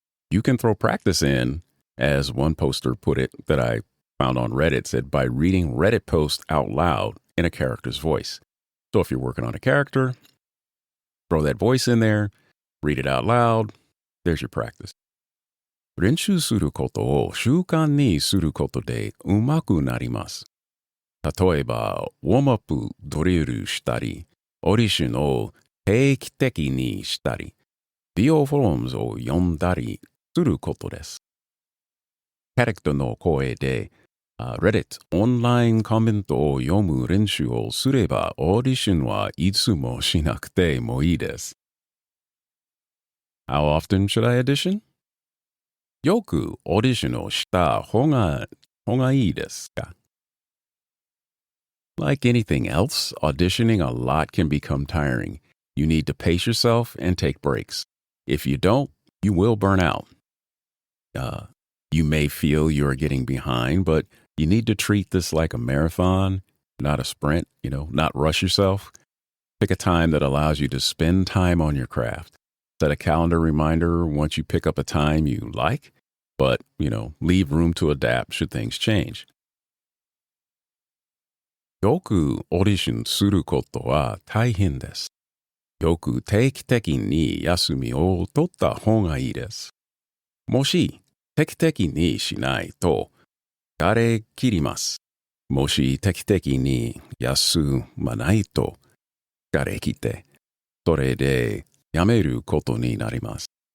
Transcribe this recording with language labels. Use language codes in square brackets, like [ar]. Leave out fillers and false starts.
[en] You can throw practice in, as one poster put it that I found on Reddit, said, by reading Reddit posts out loud in a character's voice. So if you're working on a character, throw that voice in there, read it out loud, there's your practice. [ja] 練習することを習慣にすることで上手くなります。例えば、ウォームアップドリルしたり、オーディションを定期的にしたり、美容フォームズを読んだりすることです。キャラクターの声で Reddit オンラインコメントを読む練習をすればオーディションはいつもしなくてもいいです。 [en] How often should I audition? [ja] よくオーディションをした方がいいですか? [en] Like anything else, auditioning a lot can become tiring. You need to pace yourself and take breaks. If you don't, you will burn out. You may feel you're getting behind, but you need to treat this like a marathon, not a sprint, not rush yourself. Pick a time that allows you to spend time on your craft. Set a calendar reminder once you pick up a time you like, but, leave room to adapt should things change. [ja] よくオーディションすることは大変です。よく定期的に休みを取った方がいいです。もし定期的にしないと疲れ切ります。もし定期的に休まないと疲れ切ってそれでやめることになります。